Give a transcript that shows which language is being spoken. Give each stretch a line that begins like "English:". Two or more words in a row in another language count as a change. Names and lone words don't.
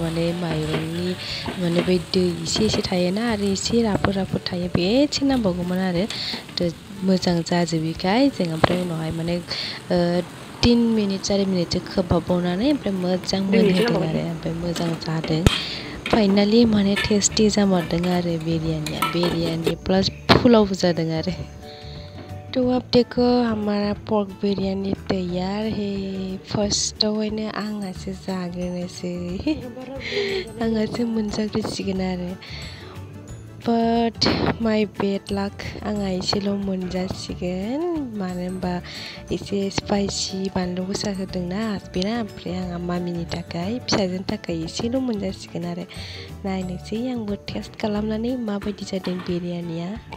Bodo: माने माइरंनि माने बै दै एसे थायोना आरो एसे राफोद थायो बे एसे नांबावगौमोन आरो मोजां जाजोबिखाय जों ओमफ्राय उनावहाय माने 3 मिनिट 4 मिनिटसो खोबहाबबावनानै ओमफ्राय मोजां मोनहोदों आरो ओमफ्राय मोजां जादों फाइनालि माने टेस्टि जामारदों आरो बिरियानी प्लस पुलाव जादों आरो
Hindi: तो अब देखो हमारा पर्क बिरयानी तैयार
Bodo: है फार्स्टआवहायनो आंहासो जाग्रोनोसै आंहासो मोनजाग्रोसिगोन आरो
English: but my bad luck
Bodo: आंहा एसेल' मोनजासिगोन मानो होनबा एसे स्पाइसि बानलु गोसा होदोंना हासबेन्डआ ओमफ्राय आंहा मामिनि थाखाय फिसाजोनि थाखाय एसेल' मोनजासिगोन आरो नायनोसै आंबो टेस्ट खालामनानै माबायदि जादों बिरियानिया